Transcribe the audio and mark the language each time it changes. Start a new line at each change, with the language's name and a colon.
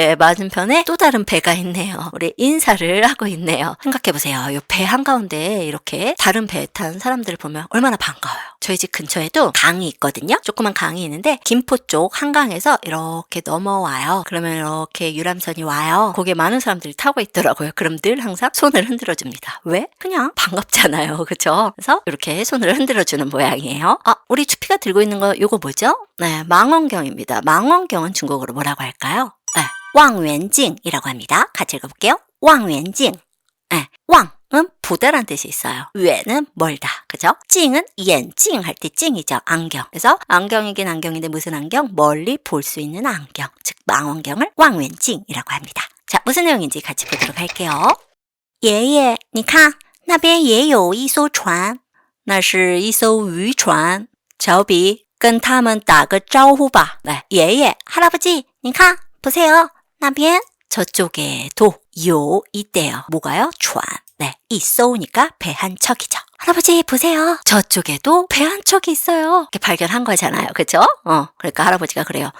Korean: 맞은편에 또 다른 배가 있네요. 우리 인사를 하고 있네요. 생각해보세요. 이 배 한가운데 이렇게 다른 배 탄 사람들을 보면 얼마나 반가워요. 저희 집 근처에도 강이 있거든요. 조그만 강이 있는데 김포 쪽 한강에서 이렇게 넘어와요. 그러면 이렇게 유람선이 와요. 거기에 많은 사람들이 타고 있더라고요. 그럼 늘 항상 손을 흔들어줍니다. 왜? 그냥 반갑잖아요. 그쵸? 그래서 이렇게 손을 흔들어주는 모양이에요. 우리 추피가 들고 있는 거 이거 뭐죠? 네, 망원경입니다. 망원경은 중국어로 뭐라고 할까요? 왕远镜이라고 합니다. 같이 읽어볼게요. 왕远镜. 왕은 보다란 뜻이 있어요. 远은 멀다. 그죠? 찡은 眼镜 할 때 찡이죠. 안경. 그래서 안경이긴 안경인데 무슨 안경? 멀리 볼 수 있는 안경. 즉 망원경을 왕远镜이라고 합니다. 자, 무슨 내용인지 같이 보도록 할게요.
Chinese: 爷爷你看那边也有一艘船那是一艘渔船乔比跟他们打个招呼吧.
Korean: 네, 爷爷, 할아버지, 你看, 보세요. 那边, 저쪽에도 요 있대요. 뭐가요? 船. 네, 있어오니까 배 한 척이죠. 할아버지 보세요. 저쪽에도 배 한 척이 있어요. 이렇게 발견한 거잖아요. 그죠? 그러니까 할아버지가 그래요.